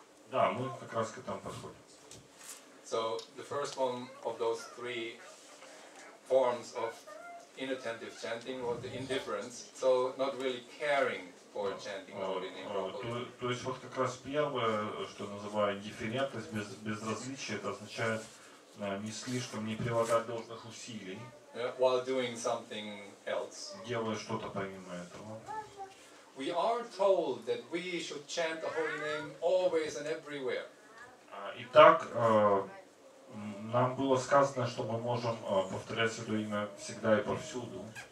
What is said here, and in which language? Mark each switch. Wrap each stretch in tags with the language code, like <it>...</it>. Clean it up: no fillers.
<ru>Да, мы как раз к этому подходим.</ru> <en>So the first one of those three forms of inattentive chanting was the indifference, so not really caring for chanting the holy name properly.</en> <ru>То есть вот как раз первое, что называю индифферентность, безразличие, это означает не слишком, не прилагать должных усилий,</ru> <en>while doing something else.</en> <ru>Делая что-то помимо этого.</ru> <en>We are told that we should chant the holy name always and everywhere.</en> <ru>Итак, нам было сказано, что мы можем повторять святое имя всегда и повсюду.</ru>